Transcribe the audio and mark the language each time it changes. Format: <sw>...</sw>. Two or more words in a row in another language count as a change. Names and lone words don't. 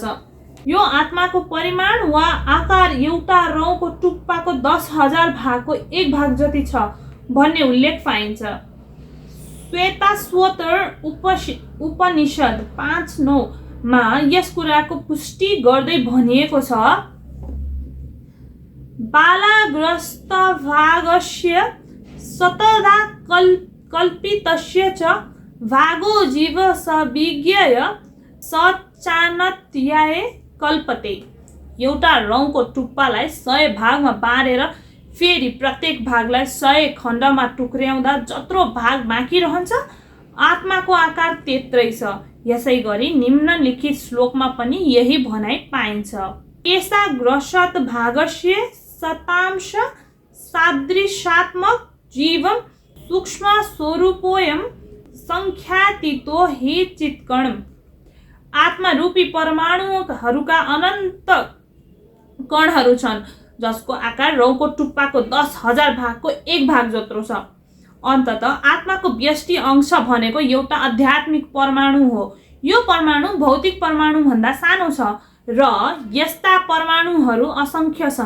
<ne>यो आत्माको परिमाण वा आकार एउटा रौँको टुप्पाको 10,000 भागको 1 भाग जति छ भन्ने उल्लेख पाइन्छ। श्वेताश्वतर उपनिषद 5:9 मा यस कुराको पुष्टि गर्दै भनिएको छ,</ne> <sa>बालाग्रस्त भागस्य सतदा कल्पितस्य च भागो जीव सविज्ञय सचानत्याय कल्पते।</sa> <ne>एउटा रौँको टुप्पालाई 100 भागमा बाँडेर फेरि प्रत्येक भागलाई 100 खण्डमा टुक्र्याउँदा जत्रो भाग बाँकी रहन्छ, आत्माको आकार त्यत्रै छ। यसैगरी निम्नलिखित श्लोकमा पनि यही भनाइ पाइन्छ।</ne> <sa>एषा ग्रसत भागस्य शतांश सादृशात्मक जीवम सूक्ष्म स्वरूपोयम संख्यातीतो हि चित्कण।</sa> <ne>आत्मा रूपी परमाणुहरूका अनन्त कणहरू छन् जसको आकार रौँको टुप्पाको 10,000 भागको 1 भाग जत्रो छ। अन्ततः आत्माको व्यष्टि अंश भनेको एउटा आध्यात्मिक परमाणु हो। यो परमाणु भौतिक परमाणु भन्दा सानो छ र यस्ता परमाणुहरू असंख्य छन्।</ne>